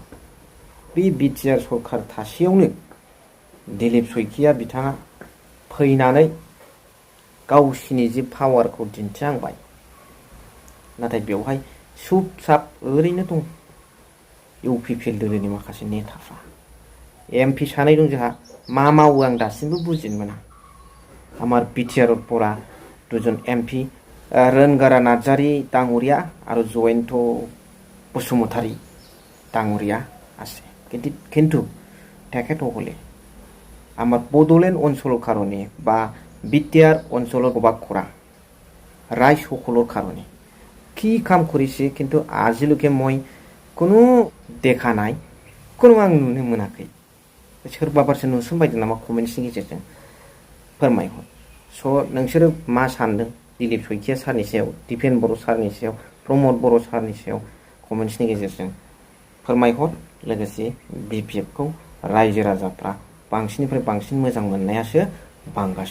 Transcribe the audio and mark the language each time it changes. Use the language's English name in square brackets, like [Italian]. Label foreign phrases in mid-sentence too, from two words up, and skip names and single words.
[Bodo] बे बिटिआर सरखार थासेयावनो दिलीप सयखिया बिथाङा फैनानै गावसिनि जे पावारखौ दिन्थिहांबाय नाथाय बेवहाय सुब साब ओरैनो दं इउपिपिएल दोलोनि माखासे नेताफ्रा। एमपि सानै दं जोंहा मा मावो आं दासिमबो बुजिनो मोना। [Assamese] আমাৰ বিটিআৰ পৰা দুজন এমপি ৰনগাৰা নাৰ্জাৰী ডাঙৰীয়া আৰু জয়ন্ত বসুমতাৰী ডাঙৰীয়া আছে কিন্তু তেখেতসকলে আমাৰ বড়োলেণ্ড অঞ্চলৰ কাৰণে বা বিটিআৰ অঞ্চলৰ বসবাস কৰা ৰাইজসকলৰ কাৰণে কি কাম কৰিছে কিন্তু আজিলৈকে মই কোনো দেখা নাই, কোনো [Bodo] आं नुनो मोनाखै। सोरबाफोरसो नुसनबायदों नामा कमेन्ट्सनि गेजेरजों फोरमायहर। स' नोंसोरो मा सानदों दिलीप सयखिया सारनि सायाव, दिपेन बर' सारनि सायाव, प्रमद बर' सारनि सायाव कमेन्ट्सनि गेजेरजों फोरमायहर। लोगोसे बिपिएफखौ रायजो राजाफ्रा बांसिननिफ्राय बांसिन मोजां मोननायासो बांगासिनो दं।